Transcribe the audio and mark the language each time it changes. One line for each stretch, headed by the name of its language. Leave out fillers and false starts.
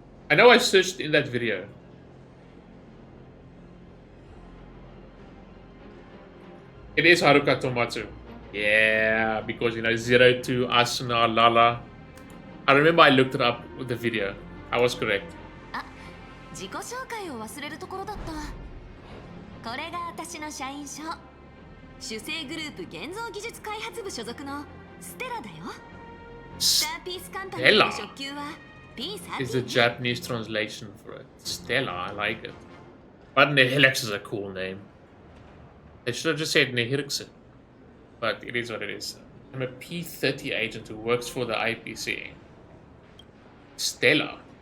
English: I know I searched in that video. It is Haruka Tomatsu. Yeah, because you know 02, Asuna, Lala. I remember I looked it up with the video. I was correct.
Japanese: 自己紹介を忘れるところだった。これが私の社員証。主成グループ現像技術開発部所属のステラだよ。スターピースカンパニーの職級は P30
English: is the Japanese translation for it. Stella, I like it. But Nihilix is a cool name. They should have just said Nihilix. But it is what it is. I'm a P30 agent who works for the IPC. Stella.